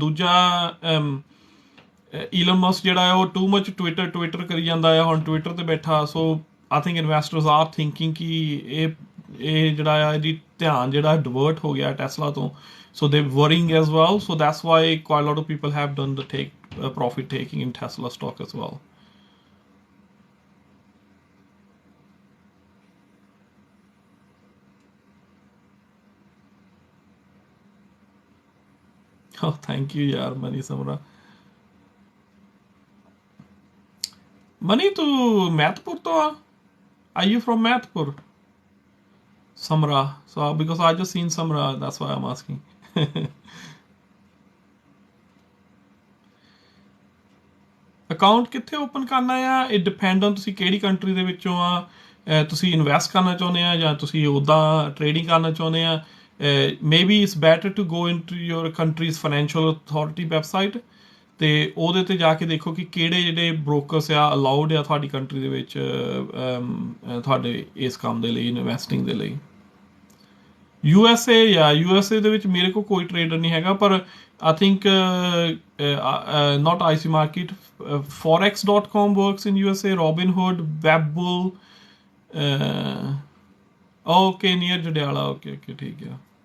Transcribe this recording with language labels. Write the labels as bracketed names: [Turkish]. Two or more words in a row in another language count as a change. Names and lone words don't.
[Punjabi] ਦੂਜਾ ਈਲਨ ਮਸਕ ਜਿਹੜਾ ਹੈ ਉਹ [English] too much Twitter [Punjabi] ਕਰੀ ਜਾਂਦਾ ਹੈ ਹੁਣ, ਟਵਿੱਟਰ ਤੇ ਬੈਠਾ। [English] so I think investors are thinking [Punjabi] ਕਿ ਇਹ ਜਿਹੜਾ ਆ ਇਹਦੀ ਧਿਆਨ ਜਿਹੜਾ ਡਿਵਰਟ ਹੋ ਗਿਆ ਟੈਸਲਾ ਤੋਂ, [English] so they worrying as well. so that's why quite a lot of people have done the profit taking in Tesla stock as well. Oh, thank you, yaar, Mani Samra. [Punjabi] Mani, tu Mathpur to aa? [English] Are you from Mathpur? Samra. So, because I just seen Samra, that's why I'm asking. [Punjabi] ਅਕਾਊਂਟ ਕਿੱਥੇ ਓਪਨ ਕਰਨਾ ਆ, [English] it depend on [Punjabi] ਤੁਸੀਂ ਕਿਹੜੀ ਕੰਟਰੀ ਦੇ ਵਿੱਚੋਂ ਆ। ਤੁਸੀਂ ਇਨਵੈਸਟ ਕਰਨਾ ਚਾਹੁੰਦੇ ਆ ਜਾਂ ਤੁਸੀਂ ਉੱਦਾਂ ਟ੍ਰੇਡਿੰਗ ਕਰਨਾ ਚਾਹੁੰਦੇ ਆ, [English] maybe it's better to go into your country's financial authority website, [Punjabi] ਤੇ ਉਹਦੇ ਤੇ ਜਾ ਕੇ ਦੇਖੋ ਕਿ ਕਿਹੜੇ ਜਿਹੜੇ ਬ੍ਰੋਕਰਸ ਆ ਅਲਾਉਡ ਆ ਤੁਹਾਡੀ ਕੰਟਰੀ ਦੇ ਵਿੱਚ ਤੁਹਾਡੇ ਇਸ ਕੰਮ ਦੇ ਲਈ, ਇਨਵੈਸਟਿੰਗ ਦੇ ਲਈ। USA ਦੇ ਵਿੱਚ ਮੇਰੇ ਕੋਲ ਕੋਈ ਟ੍ਰੇਡਰ ਨਹੀਂ ਹੈਗਾ, ਪਰ [English] I think not IC market, forex.com works in USA, Robinhood, Webbull, okay, near Jadala, okay, [Punjabi] ਠੀਕ ਹੈ।